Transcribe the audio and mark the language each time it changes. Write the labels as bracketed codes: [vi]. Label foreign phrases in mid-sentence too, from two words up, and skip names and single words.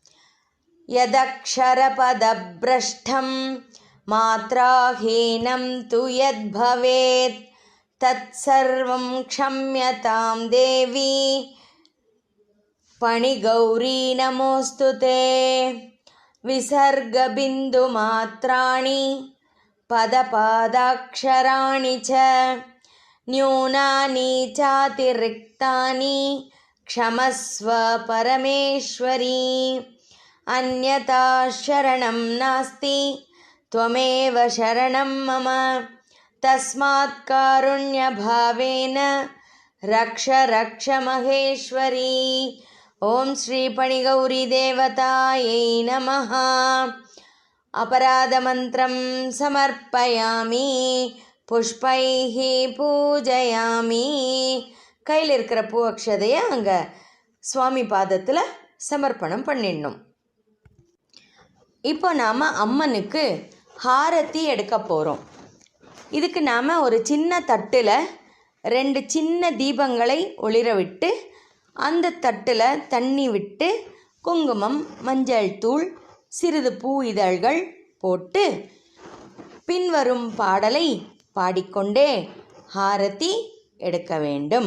[sa] यदक्षरपदभ्रष्टम् मात्राहीनम् तु यत् भवेत् तत् सर्वम् क्षम्यताम् देवि पणिगौरी नमोस्तुते विसर्गबिन्दु मात्राणि पदपादाक्षराणि ச न्यूनानि चातिरिक्तानि क्षमस्व परमेश्वरी अन्यथा शरणं नास्ति त्वमेव शरणं मम तस्मात् कारुण्यभावेन रक्ष रक्ष महेश्वरी. ओम श्री पणिगौरी देवतायै नमः. अपराध मंत्रं समर्पयामि पुष्पैः पूजयामि. [ta] கையில் இருக்கிற பூ அக்ஷதையை அங்கே சுவாமி பாதத்தில் சமர்ப்பணம் பண்ணிடணும். இப்போ நாம் அம்மனுக்கு ஹாரத்தி எடுக்க போகிறோம். இதுக்கு நாம் ஒரு சின்ன தட்டில் 2 சின்ன தீபங்களை ஒளிர விட்டு அந்த தட்டில் தண்ணி விட்டு குங்குமம், மஞ்சள் தூள், சிறிது பூ இதழ்கள் போட்டு பின்வரும் பாடலை பாடிக்கொண்டே ஹாரதி எடுக்க வேண்டும்.